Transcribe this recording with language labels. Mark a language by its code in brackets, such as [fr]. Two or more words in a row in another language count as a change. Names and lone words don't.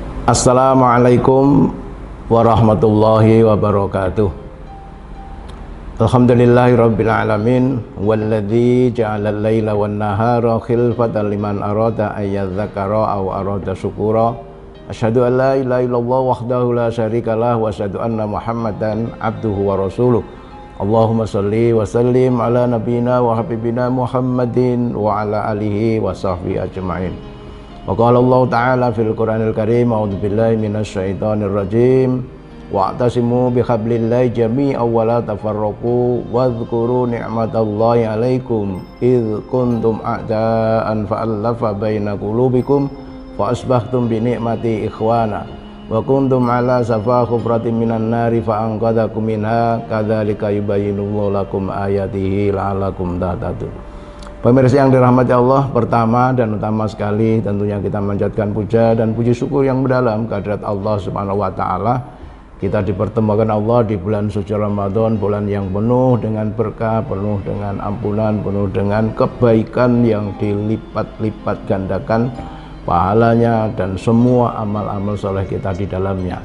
[ar] السلام عليكم ورحمة الله وبركاته. الحمد لله رب العالمين والذي جعل الليل والنهار خلفة لمن أراد أن يذكر أو أراد شكورا. أشهد أن لا إله إلا الله وحده لا شريك له وأشهد أن محمدا عبده ورسوله. اللهم صل وسلم على نبينا وحبيبنا محمد وعلى آله وصحبه أجمعين. وقال الله تعالى في القرآن الكريم، أعوذ بالله من الشيطان الرجيم، واعتصموا بحبل الله جميعا ولا تفرقوا واذكروا نعمة الله عليكم إذ كنتم أعداء فألف بين قلوبكم فأصبحتم بنعمته إخوانا وكنتم على شفا حفرة من النار فأنقذكم منها كذلك يبين الله لكم آياته لعلكم تهتدون. [id] Pemirsa yang dirahmati Allah, pertama dan utama sekali tentunya kita manjatkan puja dan puji syukur yang mendalam kehadirat Allah [ar] Subhanahu wa taala. [id] Kita dipertemukan Allah di bulan suci Ramadan, bulan yang penuh dengan berkah, penuh dengan ampunan, penuh dengan kebaikan yang dilipat-lipat gandakan pahalanya dan semua amal-amal soleh kita di dalamnya.